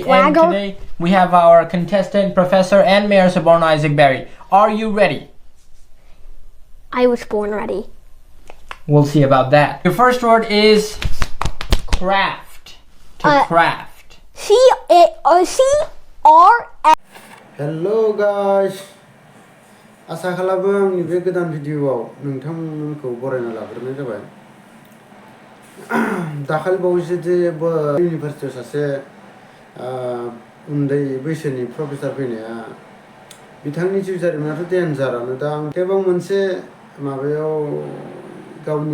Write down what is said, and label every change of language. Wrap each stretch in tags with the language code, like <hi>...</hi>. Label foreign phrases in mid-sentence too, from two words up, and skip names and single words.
<en>And today we have our contestant, Professor and Mayor Suborno Isaac Bari. Are you ready? I was born ready. We'll see about that. Your first word is craft. To craft. C-R-F. Hello guys.</en> <brx>आशा खालामो आंनि बे गोदान भिडिअआव नोंथांमोनखौ बरायना लाग्रोनाय जाबाय। दाखालि बावैसो जे इउनिभारसिटियाव सासे उन्दै बैसोनि प्रफेसर फैनाया बिथांनि जिउ जारिमिनाथ' डेन्जारानो दा आं थेवबो मोनसे माबायाव गावनि</brx>